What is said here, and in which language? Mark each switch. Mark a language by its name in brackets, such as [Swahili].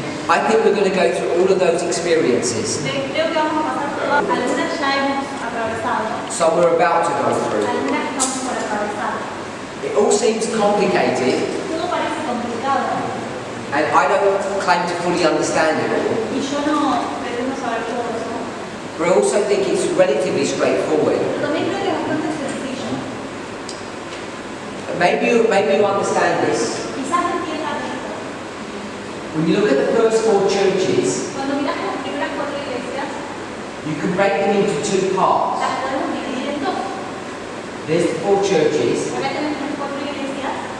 [English] I think we're going to go through all of those experiences. [Spanish] Creo que vamos a pasar por todas. Algunas ya hemos atravesado. [English] Some we're about to go through. [Spanish] Algunas estamos por atravesar. [English] It all seems complicated, [Spanish] Todo parece complicado. [English] and I don't claim to fully understand it all. [Spanish] Y yo no pretendo saber todo eso. [English] But I also think it's relatively straightforward. [Spanish] Pero también creo que es bastante sencillo. [English] Maybe you understand this. [Spanish] Quizás entiendas esto. [English] When you look at the first 4 churches, [Spanish] Cuando miras las primeras 4 iglesias, [English] you can break them into 2 parts. [Spanish] las podemos dividir en dos. [English] There's the 4 churches, [Spanish] Acá tenemos las 4 iglesias.